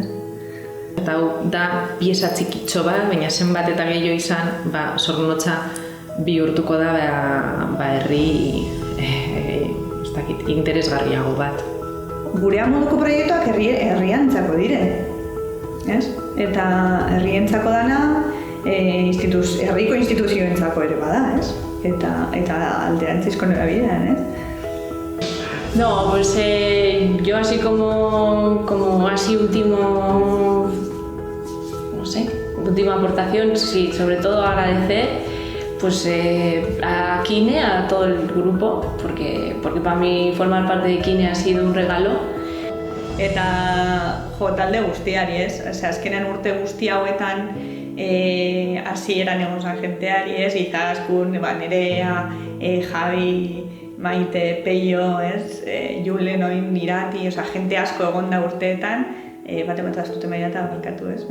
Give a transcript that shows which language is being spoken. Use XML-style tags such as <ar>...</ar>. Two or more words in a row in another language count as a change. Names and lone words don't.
<eu>Eta hau da pieza txikitxo bat, baina zenbat eta gehiago izan, Zornotza bihurtuko da herri interesgarriago bat. Gurean moduko proiektuak herriantzako dire, ez? Eta herrientzako dana herriko instituzioentzako ere bada, ez? Eta alderantzizko norabidean, ¿eh?</eu> <es>No, pues yo así como así última aportación, sí, sobre todo agradecer pues a Kine, a todo el grupo, porque para mí formar parte de Kine ha sido un regalo.</es> <eu>Eta talde guztiari, ez? Azkenean urte guzti hauetan hasieran egon zan jenteari, ez? Izaskun, Nerea, Javi, Maite, Peio, ez? Julen, Oin, Irati, jente asko egon da urteetan, bate bat aztute mailata barkatu, ez?</eu>